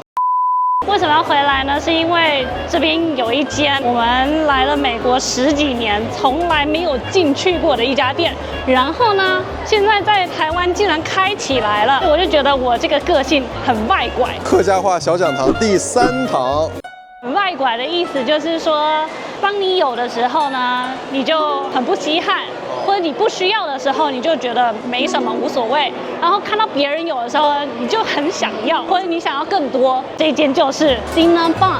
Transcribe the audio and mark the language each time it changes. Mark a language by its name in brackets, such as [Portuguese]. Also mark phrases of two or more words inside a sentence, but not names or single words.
[Chinese] 為什麼要回來呢？是因為這邊有一間我們來了美國10幾年從來沒有進去過的一家店，然後呢，現在在台灣竟然開起來了，我就覺得我這個個性很外拐。客家話小講堂第3 堂。外拐的意思就是說，當你有的時候呢，你就很不稀罕，或者你不需要的時候，你就覺得沒什麼，無所謂。然後看到別人有的時候，你就很想要，或者你想要更多。這一間就是 Cinnabon。